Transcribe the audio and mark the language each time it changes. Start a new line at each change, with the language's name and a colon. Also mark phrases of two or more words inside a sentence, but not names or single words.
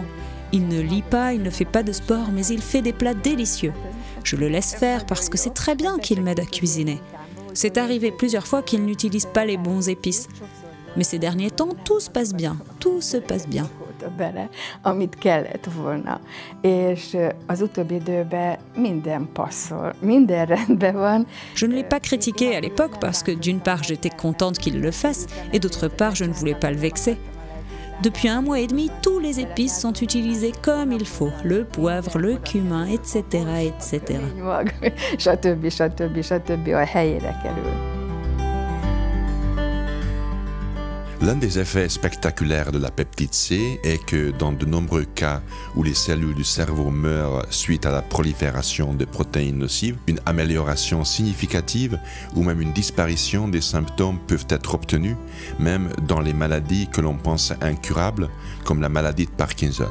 French: Il ne lit pas, il ne fait pas de sport, mais il fait des plats délicieux. Je le laisse faire parce que c'est très bien qu'il m'aide à cuisiner. C'est arrivé plusieurs fois qu'il n'utilise pas les bons épices. Mais ces derniers temps, tout se passe bien, tout se passe bien.
Hungarian: rakta bele, amit kellett volna. És az utóbbi időben minden passzol, minden rendben van.
French: Je ne l'ai pas critiqué à l'époque parce que d'une part j'étais contente qu'il le fasse et d'autre part je ne voulais pas le vexer. Depuis 1 mois et demi, tous les épices sont utilisés comme il faut. Le poivre, le cumin, etc. etc.
Hungarian: Stb. A helyére kerül.
French: L'un des effets spectaculaires de la peptide C est que dans de nombreux cas où les cellules du cerveau meurent suite à la prolifération de protéines nocives, une amélioration significative ou même une disparition des symptômes peuvent être obtenus, même dans les maladies que l'on pense incurables, comme la maladie de Parkinson.